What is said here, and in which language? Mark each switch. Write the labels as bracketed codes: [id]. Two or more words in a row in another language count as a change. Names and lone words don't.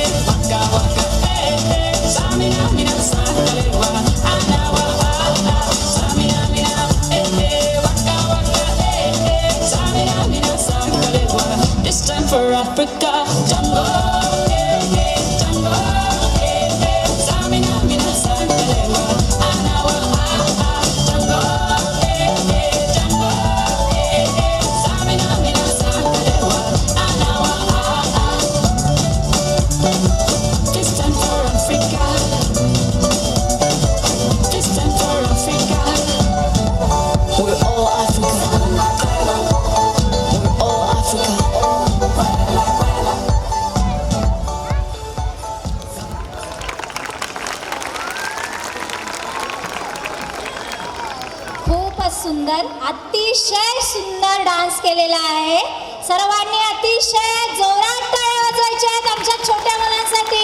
[en] Waka, waka, eh, eh. Samina, mina, sangalewa. Anawa, ah, ah. Samina, mina, eh, eh. Waka, waka, eh, eh. Samina, mina, sangalewa. This time for Africa. Jungle, eh, eh. Jungle, eh, eh. Samina, mina, sangalewa. Anawa, ah, ah. Jungle, eh, eh. Jungle, eh, eh. Samina, mina, sangalewa. Anawa, ah, ah. This time for Africa. This time for Africa. We're all Africa. We're all Africa. [mr] खूपच सुंदर, अतिशय सुंदर डान्स केलेला आहे. सर्वांनी अतिशय जोरात टाळ्या वाजवायच्या आहेत आमच्या छोट्या मुलांसाठी.